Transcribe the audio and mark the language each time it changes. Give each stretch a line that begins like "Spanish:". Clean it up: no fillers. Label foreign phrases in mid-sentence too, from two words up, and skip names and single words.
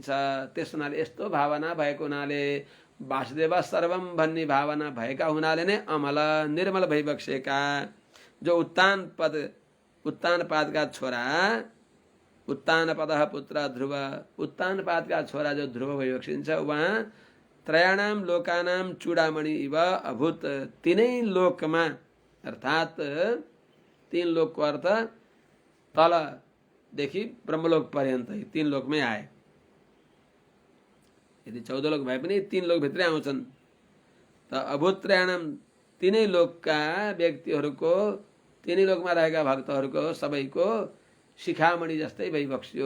Nepali: त्यस हुनाले यस्तो भावना भएको हुनाले
Sanskrit: वासुदेव सर्वम
Nepali: भन्ने भावना भएका हुनाले नै अमल निर्मल भइबक्सेका जो उत्तानपादका छोरा,
Sanskrit: उत्तानपदः पुत्र ध्रुव,
Nepali: उत्तानपादका छोरा जो ध्रुव भइबक्सिन्छ उहाँ
Sanskrit: त्रयाणाम लोकानाम चूडामणि इव अभूत।
Nepali: तीनै लोकमा अर्थात् तीन लोकको अर्थ तलदेखि ब्रह्मलोक पर्यन्त तीन लोकमै आए। यदि 14 लोक भए पनि तीन लोक भित्रै आउँछन्। त
Sanskrit: अभूत त्रयाणाम
Nepali: तीनै लोकका व्यक्तिहरूको, तीनै लोकमा रहेका भक्तहरूको सबैको शिखामणि जस्तै भइबक्स्यो।